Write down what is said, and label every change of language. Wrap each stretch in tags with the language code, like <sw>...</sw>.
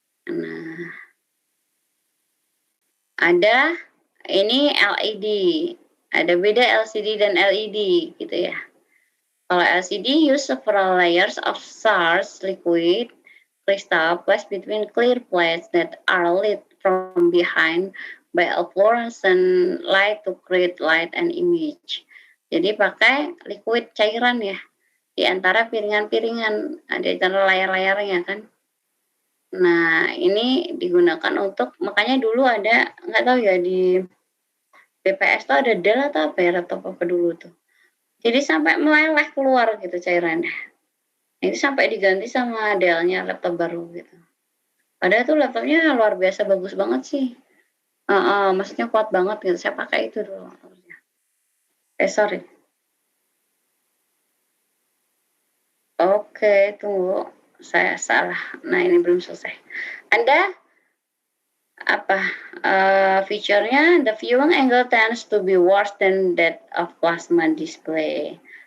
<id>Nah, ada ini LED, ada beda LCD dan LED gitu ya.</id> <en>Kalau LCD use several layers of charged liquid crystal placed between clear plates that are lit from behind by a fluorescent light to create light and image.</en> <id>Jadi pakai liquid cairan ya, di antara piringan-piringan, di antara layar-layarnya kan. Nah, ini digunakan untuk, makanya dulu ada, nggak tahu ya, di BPS tuh ada Dell atau apa ya, laptop apa dulu tuh. Jadi sampai meleleh keluar gitu cairannya. Ini sampai diganti sama Dell-nya, laptop baru gitu. Padahal tuh laptopnya luar biasa bagus banget sih. Maksudnya kuat banget gitu. Saya pakai itu dulu. Sorry. Oke, tunggu. Saya salah. Nah, ini belum selesai. Anda apa feature-nya,</id> <en>the viewing angle tends to be worse than that of plasma display.</en>